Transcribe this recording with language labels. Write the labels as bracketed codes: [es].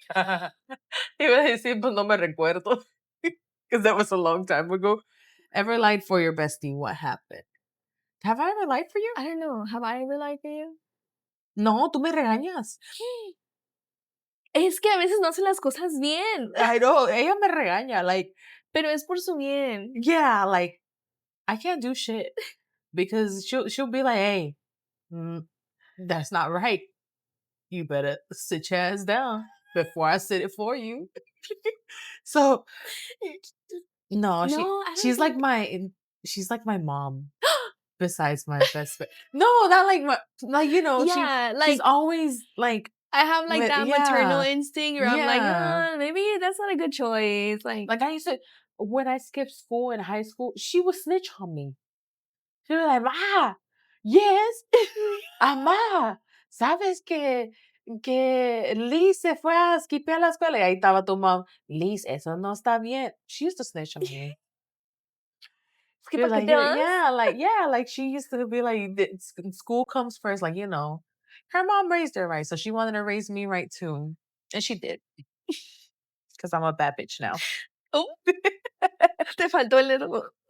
[es] Iba a decir, but no me recuerdo. [en] Because that was a long time ago. Ever lied for your bestie? What happened? Have I ever lied for you? I don't know. Have I ever lied for you? [es] No, tú me regañas. Es que a veces no hacen las cosas bien. [en] I know, [es] ella me regaña, [en] like. [es] Pero es por su bien. [en] Yeah, like, I can't do shit. Because she'll be like, hey, that's not right. You better sit your ass down before I sit it for you. So, no, she's like my mom. Besides my best friend. No, not like Yeah, she's like always like I have like that maternal instinct where I'm like, yeah. maybe that's not a good choice. Like I used to when I skipped school in high school, she would snitch on me. She was like, Ma, yes, [es] Amá, ¿sabes que Liz se fue a skipear la escuela? Y ahí estaba tu mom, Liz, eso no está bien. [en] She used to snitch on me. [es] Es que [en] She was [es] ¿para qué te vas? [en] yeah, like she used to be like, school comes first, like, her mom raised her right, so she wanted to raise me right too. And she did. Because I'm a bad bitch now. [es] Oh, te faltó el dedo.